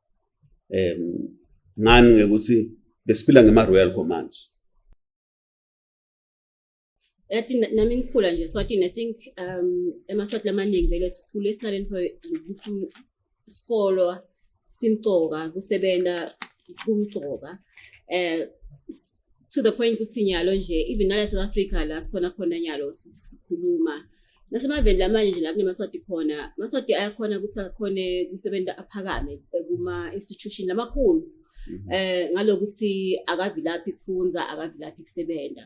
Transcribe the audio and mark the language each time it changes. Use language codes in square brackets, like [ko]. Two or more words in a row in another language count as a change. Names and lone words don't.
[ss] Ngani ngekuthi besiphila ngema [en] royal commands. [ss] Yathi nami ngikhula nje Swatini [en] I think [ss] emaswati lamaningi vele sikhule esinalento ukuthi isikolo simtoka kusebenza kumtoka [en] to the point [ss] ukuthi nyalo nje even nala South Africa la sikhona khona nyalo sikhuluma nasemaveni lamanje nje la kunemaswati khona maswati ayakhona ukuthi akhone kusebenza aphakame kuma institution lamakhulu ngalokuthi akavilaphi kufunza akavilaphi kusebenza.